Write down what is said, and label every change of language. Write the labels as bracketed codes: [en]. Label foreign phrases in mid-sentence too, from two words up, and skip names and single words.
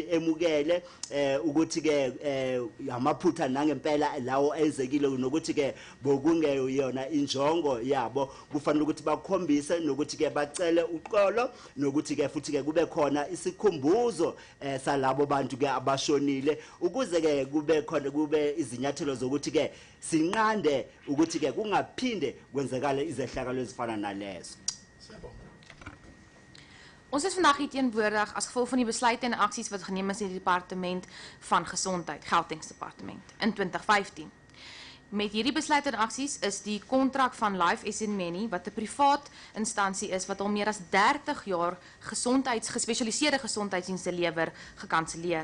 [zu] emukele ukuthi ke amaphutha nangempela lawo enzekile nokuthi ke bokungeyona injongo yabo kufanele ukuthi bakhombise nokuthi ke bacele uqolo nokuthi ke futhi ke kube khona isikhumbuzo salabo bantu ke abashonile ukuze ke kube khona kube izinyathelo zokuthi ke sinqande ukuthi ke kungaphinde kwenzekale izehlakalo ezifana nalezo. [af] Ons is vandag hier teenwoordig as gevolg van die besluite en aksies wat geneem is in die departement van gesondheid, Gautengse departement in 2015. Met hierdie besluite en aksies is die kontrak van Life Esidimeni wat 'n privaat instansie is wat al meer as 30 jaar gespesialiseerde gesondheidsdienste lewer, gekanselleer.